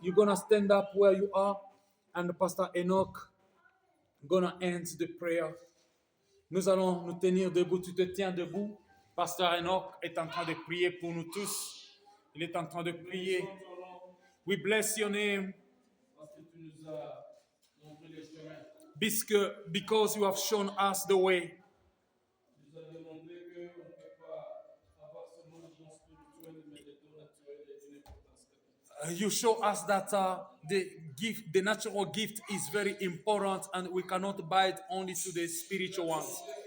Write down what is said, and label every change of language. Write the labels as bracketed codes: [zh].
[en] You're gonna stand up where you are, and Pastor Enoch gonna end the prayer. [fr] Nous allons nous tenir debout. Tu te tiens debout. Pasteur Enoch est en train de prier pour nous tous. Il est en train de prier. [en] We bless your name. [fr] Parce que tu nous as montré les chemins. [en] Because you have shown us the way. [fr] Tu nous as démontré qu'on ne peut pas avoir seulement le don spirituel, mais le don naturel est d'une importance capitale. [en] You show us that the natural gift is very important, and we cannot buy it only to the spiritual ones.